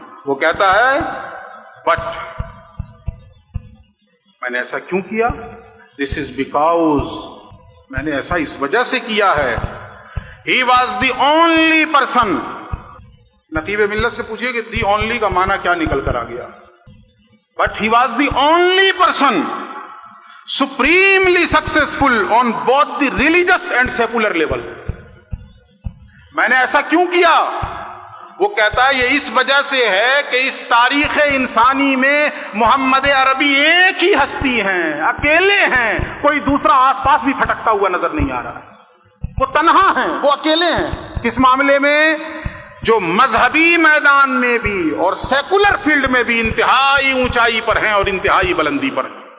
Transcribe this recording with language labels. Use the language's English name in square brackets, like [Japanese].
[Urdu] وہ کہتا ہے بٹ میں نے ایسا کیوں کیا؟ [English] this is because, [Urdu] میں نے ایسا اس وجہ سے کیا ہے [English] He was the only person. [Urdu] نقیب ملت سے پوچھئے کہ دی اونلی کا معنی کیا نکل کر آ گیا. [English] But he was the only person supremely successful on both the religious and secular level. [Urdu] میں نے ایسا کیوں کیا؟ وہ کہتا ہے یہ اس وجہ سے ہے کہ اس تاریخ انسانی میں محمد عربی ایک ہی ہستی ہیں، اکیلے ہیں، کوئی دوسرا آس پاس بھی پھٹکتا ہوا نظر نہیں آ رہا. وہ تنہا ہیں، وہ اکیلے ہیں. کس معاملے میں؟ جو مذہبی میدان میں بھی اور سیکولر فیلڈ میں بھی انتہائی اونچائی پر ہیں اور انتہائی بلندی پر ہیں.